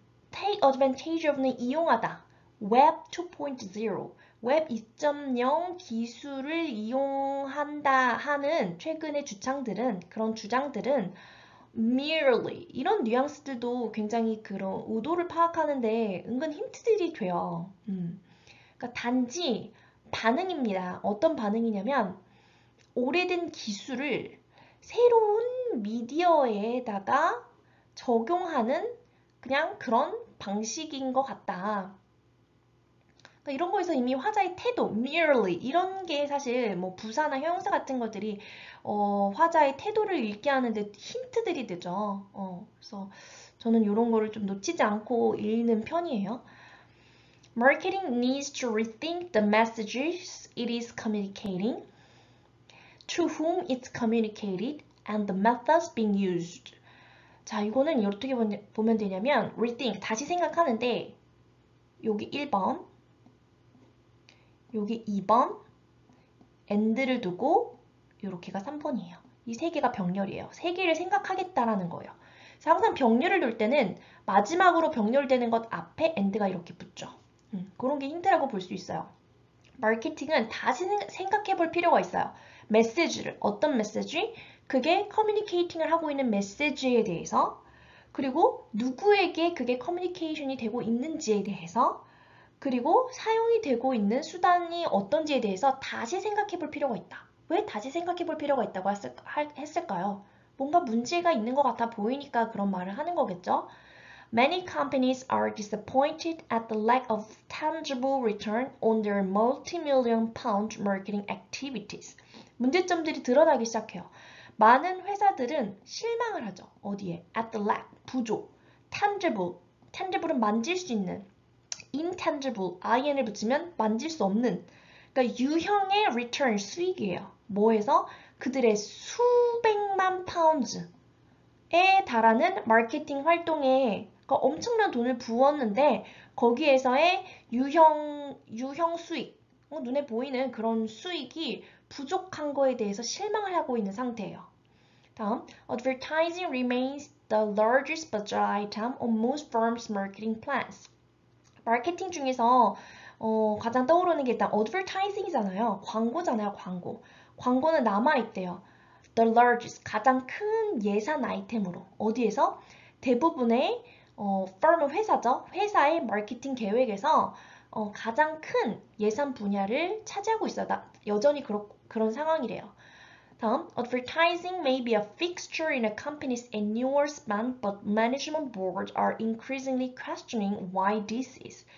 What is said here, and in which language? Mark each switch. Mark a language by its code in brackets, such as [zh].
[en] take advantage of는 [ko] 이용하다. Web 2.0, Web 2.0 기술을 이용한다 하는 최근의 그런 주장들은 merely 이런 뉘앙스들도 굉장히 그런 의도를 파악하는데 은근 힌트들이 돼요. 그러니까 단지 반응입니다. 어떤 반응이냐면 오래된 기술을 새로운 미디어에다가 적용하는 그냥 그런 방식인 것 같다. 그러니까 이런 거에서 이미 화자의 태도, merely 이런 게 사실 뭐 부사나 형용사 같은 것들이 화자의 태도를 읽게 하는데 힌트들이 되죠. 그래서 저는 이런 거를 좀 놓치지 않고 읽는 편이에요. [en] Marketing needs to rethink the messages it is communicating, to whom it's communicated, and the methods being used. [ko] 자, 이거는 어떻게 보면 되냐면 rethink, 다시 생각하는데 여기 1번, 여기 2번, and를 두고 이렇게가 3번이에요. 이 세 개가 병렬이에요. 세 개를 생각하겠다라는 거예요. 그래서 항상 병렬을 둘 때는 마지막으로 병렬되는 것 앞에 and가 이렇게 붙죠. 그런 게 힌트라고 볼 수 있어요. 마케팅은 다시 생각해 볼 필요가 있어요. 메시지를, 어떤 메시지? 그게 커뮤니케이팅을 하고 있는 메시지에 대해서, 그리고 누구에게 그게 커뮤니케이션이 되고 있는지에 대해서, 그리고 사용이 되고 있는 수단이 어떤지에 대해서 다시 생각해 볼 필요가 있다. 왜 다시 생각해 볼 필요가 있다고 했을까요? 뭔가 문제가 있는 것 같아 보이니까 그런 말을 하는 거겠죠? [en] Many companies are disappointed at the lack of tangible return on their multi-million pound marketing activities. [ko] 문제점들이 드러나기 시작해요. 많은 회사들은 실망을 하죠. 어디에? [en] At the lack, 부족. [ko] Tangible, tangible은 만질 수 있는. intangible, in을 붙이면 만질 수 없는. 그러니까 유형의 return, 수익이에요. 뭐에서? 그들의 수백만 파운드에 달하는 마케팅 활동에 그러니까 엄청난 돈을 부었는데 거기에서의 유형 수익, 눈에 보이는 그런 수익이 부족한 거에 대해서 실망을 하고 있는 상태예요. 다음, [en] advertising remains the largest budget item on most firms' marketing plans. [ko] 마케팅 중에서 가장 떠오르는 게 일단 advertising이잖아요. 광고잖아요, 광고. 광고는 남아있대요. [en] The largest, [ko] 가장 큰 예산 아이템으로. 어디에서? 대부분의 firm 회사죠. 회사의 마케팅 계획에서 가장 큰 예산 분야를 차지하고 있어요. 여전히 그런 상황이래요. 다음, [en] advertising may be a fixture in a company's annual spend, but management boards are increasingly questioning why this is.